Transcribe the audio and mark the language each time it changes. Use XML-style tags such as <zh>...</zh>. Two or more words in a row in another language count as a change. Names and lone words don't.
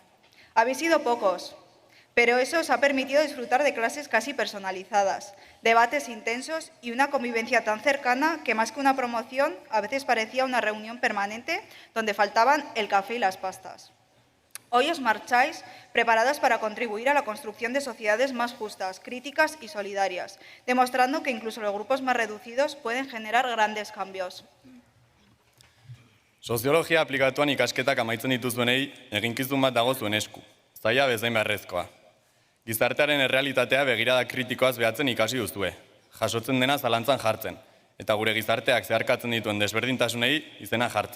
<es>Habéis sido pocos, pero eso os ha permitido disfrutar de clases casi personalizadas, debates intensos y una convivencia tan cercana que más que una promoción a veces parecía una reunión permanente donde faltaban el café y las pastas. Hoy os marcháis preparadas para contribuir a la construcción de sociedades más justas, críticas y solidarias, demostrando que incluso los grupos más reducidos pueden generar grandes cambios.</es> <eu>Soziologia aplikatuan ikasketak amaitzen dituzuenei eginkizun bat dago zuen esku, zaila bezain beharrezkoa. Gizartearen errealitatea begirada kritikoaz behatzen ikasi duzue, jasotzen dena zalantzan jartzen, eta gure gizarteak zeharkatzen dituen desberdintasunei izena jartzen.</eu>